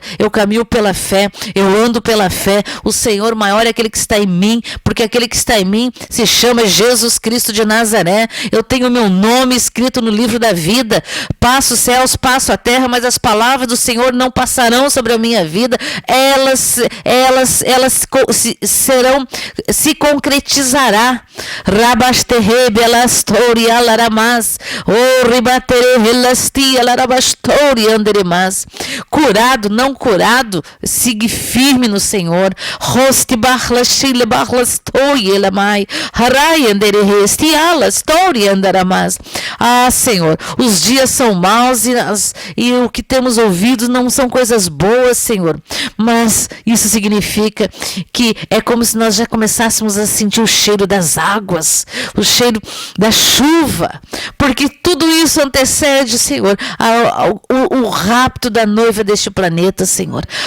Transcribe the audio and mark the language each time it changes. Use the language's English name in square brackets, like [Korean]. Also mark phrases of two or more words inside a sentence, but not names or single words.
[Portuguese] Eu caminho pela fé, eu ando pela fé. O Senhor maior é aquele que está em mim, porque aquele que está em mim se chama Jesus Cristo de Nazaré. Eu tenho meu nome escrito no livro da vida. Passo os céus, passo a terra, mas as palavras do Senhor não passarão sobre a minha vida. Elas se concretizará. Rabasterrebe elastori alaramas, o ribatere elasti alarabastori anderemas. Curado, não curado, siga firme no Senhor. Rosti barlashile barlastoi elamai, harai anderehesti alastori andaramas. Ah, Senhor, os dias são maus e o que temos ouvido não são coisas boas, Senhor, mas isso significa que é como se nós já começássemos a sentir o cheiro das águas, o cheiro da chuva, porque tudo isso antecede, Senhor, o rapto da noiva deste planeta, Senhor.